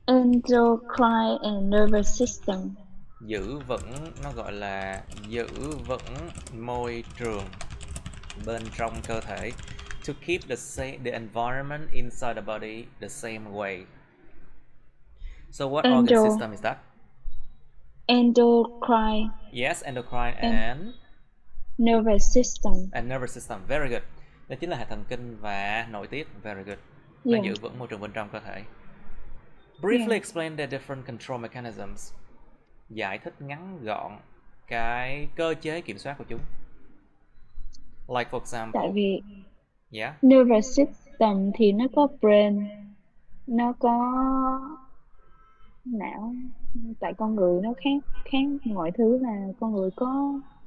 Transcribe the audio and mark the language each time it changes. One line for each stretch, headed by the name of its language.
English: Endocrine and nervous system.
Vietnamese: Giữ vững, nó gọi là giữ vững môi trường bên trong cơ thể.
English: To keep the environment inside the body the same way. So what organ system is that? Endocrine. Yes, endocrine and nervous system. And nervous system. Very good.
Vietnamese: Đó chính là hệ thần kinh và nội tiết.
English: Very good.
Vietnamese: Nó giữ vững môi trường bên trong cơ thể.
English: Briefly explain the different control mechanisms.
Vietnamese: Giải thích ngắn gọn cái cơ chế kiểm soát của chúng.
English: Like for example.
Vietnamese: Tại vì nervous system thì nó có brain, nó có não. Tại con người nó khác mọi thứ là con người có.